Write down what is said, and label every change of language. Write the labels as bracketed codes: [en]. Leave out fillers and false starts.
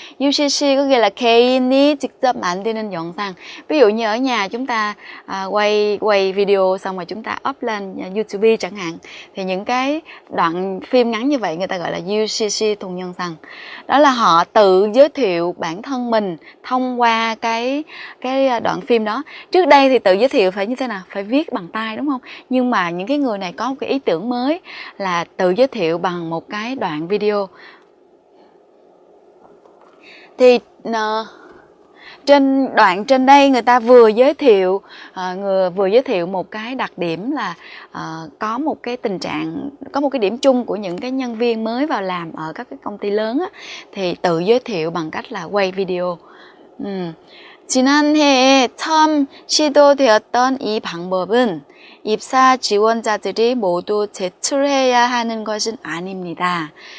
[vi] UCC có nghĩa là [ko] 개인이 직접 만드는 영상. [vi] Ví dụ như ở nhà chúng ta quay video xong rồi chúng ta up lên YouTube chẳng hạn, thì những cái đoạn phim ngắn như vậy người ta gọi là UCC 동영상. Đó là họ tự giới thiệu bản thân mình thông qua cái đoạn phim đó. Trước đây thì tự giới thiệu phải như thế nào? Phải viết bằng tay đúng không? Nhưng mà những cái người này có một cái ý tưởng mới là tự giới thiệu bằng một cái đoạn video. Thì trên đoạn trên đây người ta vừa giới thiệu một cái đặc điểm là có một cái tình trạng, có một cái điểm chung của những cái nhân viên mới vào làm ở các cái công ty lớn á, thì tự giới thiệu bằng cách là quay video. [ko] 지난해에 처음 시도되었던 이 방법은 입사 지원자들이 모두 제출해야 하는 것은 아닙니다.